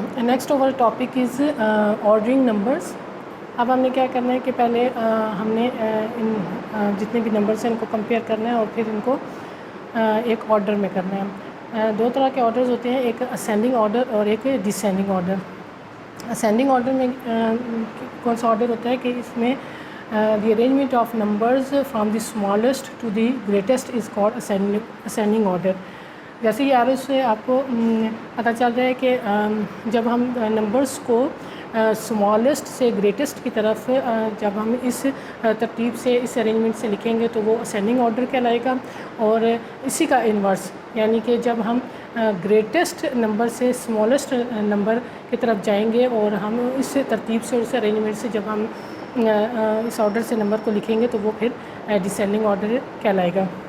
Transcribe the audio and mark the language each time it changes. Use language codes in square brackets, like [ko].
[ur] Next over topic is ordering numbers. اب ہم نے کیا کرنا ہے کہ پہلے ہم نے ان جتنے بھی نمبرس ہیں ان کو کمپیئر کرنا ہے اور پھر ان کو ایک آرڈر میں کرنا ہے. 2 طرح کے آرڈرز ہوتے ہیں, ایک اسینڈنگ آرڈر اور ایک ڈسینڈنگ آرڈر. اسینڈنگ آرڈر میں کون سا آرڈر ہوتا ہے کہ اس میں [en] the arrangement of numbers from the smallest to the greatest is called ascending order. [ur] جیسے یہ آرے سے آپ کو پتہ چل رہا ہے کہ جب ہم نمبرز کو اسمالسٹ سے گریٹسٹ کی طرف جب ہم اس ترتیب سے اس ارینجمنٹ سے لکھیں گے تو وہ اسینڈنگ آرڈر کہلائے گا، اور اسی کا انورس یعنی کہ جب ہم گریٹسٹ نمبر سے اسمالسٹ نمبر کی طرف جائیں گے اور ہم اس ترتیب سے اور اس ارینجمنٹ سے جب ہم اس آرڈر سے نمبر کو لکھیں گے تو وہ پھر ڈسینڈنگ آرڈر کہلائے گا.